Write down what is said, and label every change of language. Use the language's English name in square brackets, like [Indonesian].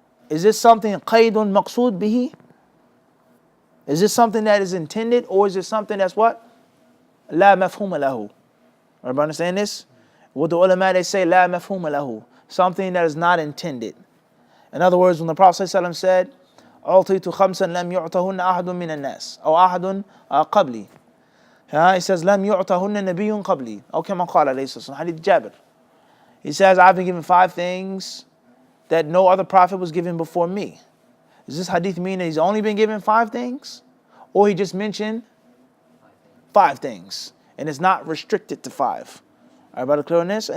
[English] Is this something [Arabic] qaydun maqsood bihi? [English] Is this something that is intended, or is it something that's what? [Arabic] La mafhuma lahu. [English] Everybody understand this? What the ulama, they say, [Arabic] la mafhuma lahu. [English] Something that is not intended. In other words, when the Prophet ﷺ said, [Arabic] أعطيت خمسا لم يعطهن أحد من الناس أو أحد قبلي. [English] He says, [Arabic] لم يعطهن نبي قبلي. أو كما قال عليه الصلاة والسلام. [English] Hadith Jabir. He says, I've been given 5 things that no other prophet was given before me. Does this hadith mean that he's only been given 5 things? Or he just mentioned 5 things and it's not restricted to 5? Everybody clear on this?